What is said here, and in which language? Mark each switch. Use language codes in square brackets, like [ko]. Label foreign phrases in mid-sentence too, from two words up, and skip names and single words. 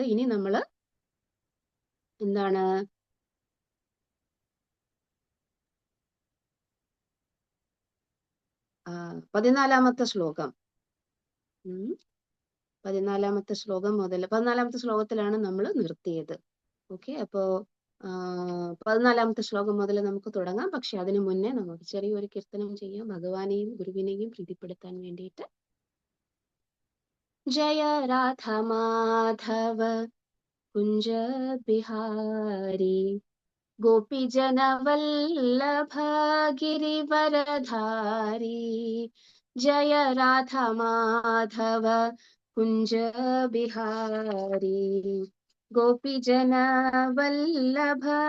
[ml] ഇനി നമ്മൾ എന്താണ്, പതിനാലാമത്തെ ശ്ലോകം 14ാമത്തെ ശ്ലോകം മുതൽ 14ാമത്തെ ശ്ലോകത്തിലാണ് നമ്മൾ നിർത്തിയത്. ഓക്കെ, അപ്പോ 14ാമത്തെ ശ്ലോകം മുതൽ നമുക്ക് തുടങ്ങാം. പക്ഷെ അതിനു മുന്നേ നമുക്ക് ചെറിയൊരു കീർത്തനം ചെയ്യാം, ഭഗവാനെയും ഗുരുവിനെയും പ്രീതിപ്പെടുത്താൻ വേണ്ടിയിട്ട്. [sa] ജയ രാധ മാധവ कुंज बिहारी गोपी जन वल्लभ गिरिवरधारी जय राधा माधव कुंज बिहारी गोपी जन वल्लभ